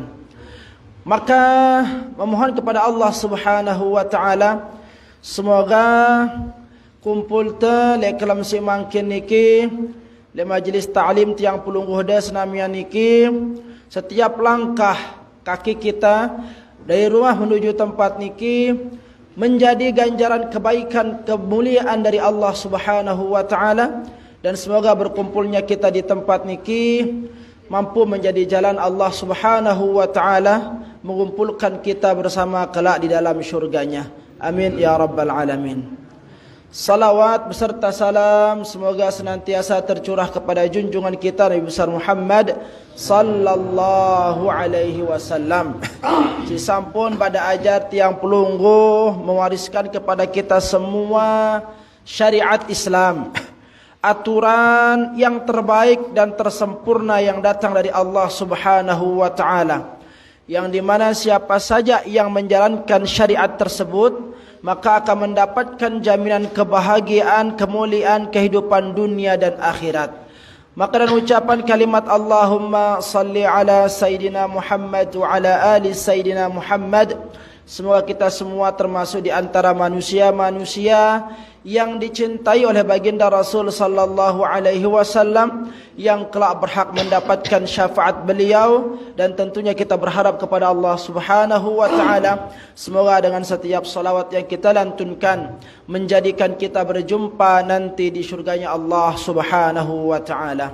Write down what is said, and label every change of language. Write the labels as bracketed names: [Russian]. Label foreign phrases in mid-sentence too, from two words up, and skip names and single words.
[Indonesian] Maka memohon kepada Allah [Arabic] سبحانه وتعالى [Indonesian] semoga [Sasak] kumpul te le kelam si mangkin niki le majlis ta'lim tiang pulungguh da senamian niki [Indonesian] setiap langkah kaki kita dari rumah menuju tempat niki menjadi ganjaran kebaikan kemuliaan dari Allah [Arabic] سبحانه وتعالى. [Indonesian] Dan semoga berkumpulnya kita di tempat niki mampu menjadi jalan Allah [Arabic] سبحانه وتعالى [Indonesian] mengumpulkan kita bersama kelak di dalam syurganya. [Arabic] آمين يا رب العالمين. [Indonesian] Salawat beserta salam semoga senantiasa tercurah kepada junjungan kita Nabi besar Muhammad [Arabic] صلى الله عليه وسلم. [Sasak] Si sampun pada ajar tiang pelungguh [Indonesian] mewariskan kepada kita semua syariat Islam, aturan yang terbaik dan tersempurna yang datang dari Allah [Arabic] سبحانه وتعالى, [Indonesian] yang dimana siapa saja yang menjalankan syariat tersebut maka akan mendapatkan jaminan kebahagiaan, kemuliaan kehidupan dunia dan akhirat. Maka dan ucapan kalimat [Arabic] اللهم صل على سيدنا محمد وعلى آل سيدنا محمد, [Indonesian] semoga kita semua termasuk di antara manusia-manusia yang dicintai oleh baginda Rasul [Arabic] صلى الله عليه وسلم [Indonesian] yang kelak berhak mendapatkan syafaat beliau, dan tentunya kita berharap kepada Allah [Arabic] سبحانه وتعالى [Indonesian] semoga dengan setiap salawat yang kita lantunkan menjadikan kita berjumpa nanti di syurganya Allah [Arabic] سبحانه وتعالى.